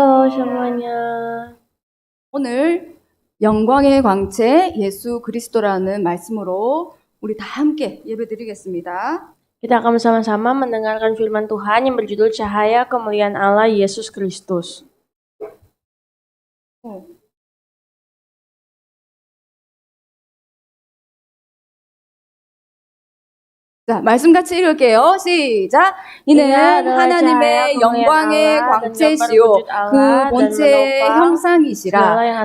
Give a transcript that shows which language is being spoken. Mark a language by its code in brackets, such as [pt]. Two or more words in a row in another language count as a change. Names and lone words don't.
[id] Halo semuanya. [ko] 오늘 영광의 광채 예수 그리스도라는 말씀으로 우리 다 함께 예배드리겠습니다. [id] Kita akan bersama-sama mendengarkan firman Tuhan yang berjudul Cahaya Kemuliaan Allah Yesus Kristus. [ko] 자, 말씀 같이 읽을게요. 시작. 이는 하나님의 영광의 광채시요 그 본체의 형상이시라.